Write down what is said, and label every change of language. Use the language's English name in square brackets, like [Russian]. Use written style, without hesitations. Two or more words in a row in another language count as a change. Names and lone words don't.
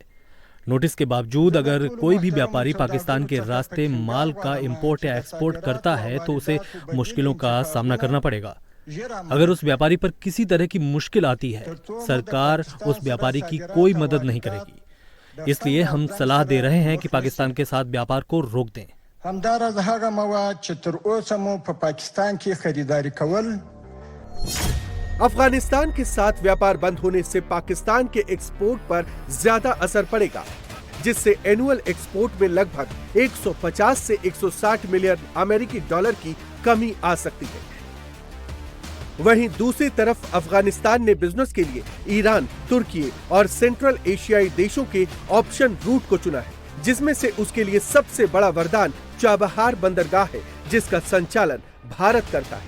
[Hindi] नोटिस के बावजूद अगर कोई भी व्यापारी पाकिस्तान के रास्ते माल का इंपोर्ट या एक्सपोर्ट करता है तो उसे मुश्किलों का सामना करना पड़ेगा। अगर उस व्यापारी पर किसी तरह की मुश्किल आती है, सरकार उस व्यापारी की कोई मदद नहीं करेगी। इसलिए हम सलाह दे रहे हैं कि पाकिस्तान के साथ व्यापार को रोक दें। [Pashto] همدارز هغه مواد چې تر اوسه مو په پاکستان کې خریداري کول [Hindi] अफगानिस्तान के साथ व्यापार बंद होने से पाकिस्तान के एक्सपोर्ट पर ज्यादा असर पड़ेगा, जिससे [English] annual export [Hindi] में लगभग 150 से 160 मिलियन अमेरिकी डॉलर की कमी आ सकती है। वहीं दूसरी तरफ अफगानिस्तान ने बिजनेस के लिए ईरान, तुर्की और सेंट्रल एशियाई देशों के [English] option route [Hindi] को चुना है, जिसमें से उसके लिए सबसे बड़ा वरदान चाबहार बंदरगाह है, जिसका संचालन भारत करता है।